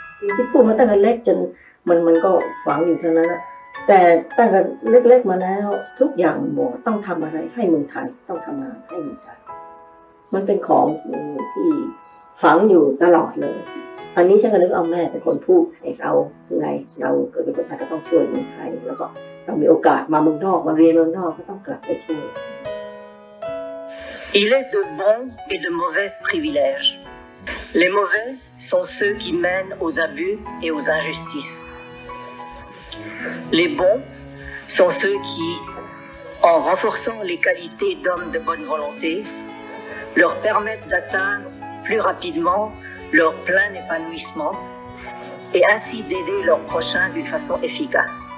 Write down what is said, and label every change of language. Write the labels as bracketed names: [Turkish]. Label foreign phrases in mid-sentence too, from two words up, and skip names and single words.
[Thai] ที่พูดมาตั้งแต่เล็กจนมันก็ฝังอยู่เท่านั้นนะแต่ตั้งแต่เล็กๆมาแล้วทุกอย่างบอกต้องทำอะไรให้เมืองไทยต้องทำงานให้เมืองไทยมันเป็นของที่ฝังอยู่ตลอดเลยอันนี้ฉันก็นึกเอาแม่เป็นคนพูดให้เราไงเราเกิดเป็นคนไทยก็ต้องช่วยเมืองไทยแล้วก็เรามีโอกาสมาเมืองนอกมาเรียนเมืองนอกก็ต้องกลับไปช่วย [French] Il est de bons et de mauvais privilèges. Les mauvais sont ceux qui mènent aux abus et aux injustices. Les bons sont ceux qui, en renforçant les qualités d'hommes de bonne volonté, leur permettent d'atteindre plus rapidement leur plein épanouissement et ainsi d'aider leurs prochains d'une façon efficace.